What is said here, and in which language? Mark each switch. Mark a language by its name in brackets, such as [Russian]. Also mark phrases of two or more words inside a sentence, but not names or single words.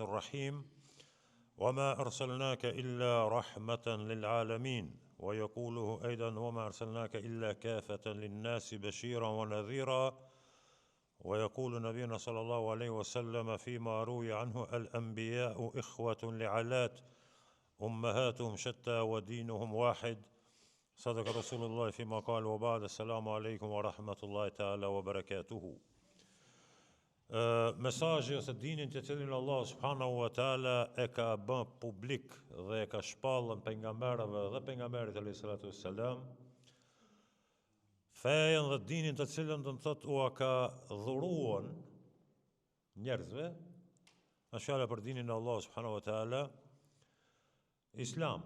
[Arabic] الرحيم وما أرسلناك إلا رحمة للعالمين ويقوله أيضا وما أرسلناك إلا كافة للناس بشيرا ونذيرا ويقول نبينا صلى الله عليه وسلم فيما روي عنه الأنبياء إخوة لعلات أمهاتهم شتى ودينهم واحد صدق رسول الله فيما قال وبعد السلام عليكم ورحمة الله تعالى وبركاته [Albanian] mesazhi ose dinin të cilin Allah [Arabic] سبحانه وتعالى [Albanian] e ka bën publik dhe e ka shpallën pejgamberëve dhe pejgamberit [Arabic] عليه الصلاة والسلام, [Albanian] fejen dhe dinin të cilën do të thotë u ka dhuruar njerëzve, është fjala për dinin e Allah [Arabic] سبحانه وتعالى, [Albanian] Islam.